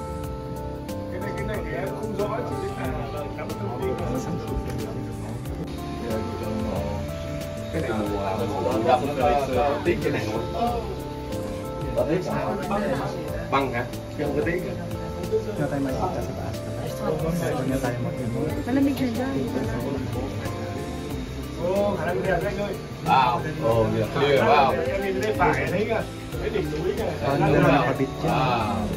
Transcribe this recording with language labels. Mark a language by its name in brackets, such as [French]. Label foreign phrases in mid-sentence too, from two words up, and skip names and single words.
[Vietnamese] Cái này thì em không rõ, chỉ biết là nắm thông tin và sản xuất. Cái này mùa đông nó có tiết cái này không? Có tiết sao? Băng hả? Chứ không có tiết hả? [Filipino] Cho tay mày kita sa taas. Cho tayo mag-move. Malamig na dyan. [Vietnamese] Khả năng đẹp anh ơi. [English] Wow, clear, wow. [Vietnamese] Em nhìn bên phải thấy kìa, cái đỉnh núi kìa. Wow.